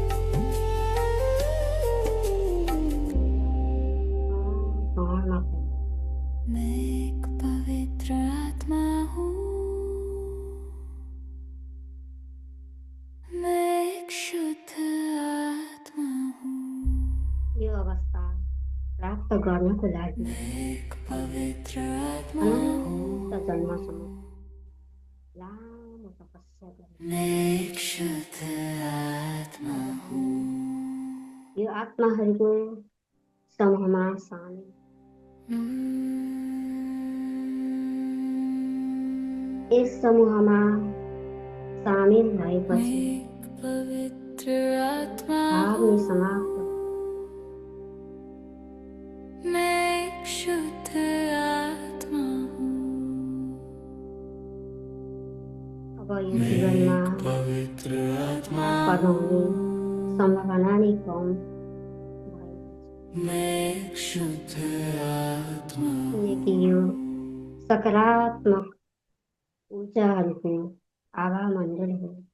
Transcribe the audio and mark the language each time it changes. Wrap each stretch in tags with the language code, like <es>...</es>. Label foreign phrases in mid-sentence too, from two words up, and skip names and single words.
<hi>मैं एक पवित्र आत्मा हूँ, मैं एक शुद्ध आत्मा हूँ,</hi> <ne>यो अवस्था प्राप्त गर्नको लागि</ne> <hi>मैं एक पवित्र आत्मा हूँ,</hi> <ne>अनन्त जन्मसम्म लामो तपस्या गर्ने</ne> <hi>मैं एक शुद्ध आत्मा हूँ,</hi> <ne>यो आत्माहरूको समूहमा सामेल यस समूहमा सामेल</ne> <hi>मैं</hi> <ne>भएपछि</ne> <hi>एक पवित्र आत्मा</hi> <ne>भाव</ne> <hi>हूँ,</hi> <ne>नै समाप्त</ne> <hi>मैं एक शुद्ध आत्मा हूँ,</hi> <ne>अब यो जीवनमा</ne> <hi>पवित्र आत्मा</hi> <ne>उत्पन्न हुने सम्भावना नै कम भएको</ne> <hi>मैं एक शुद्ध आत्मा</hi> <ne>छ किनकि यो सकारात्मक ऊर्जाहरूको आभा मण्डल हो।</ne>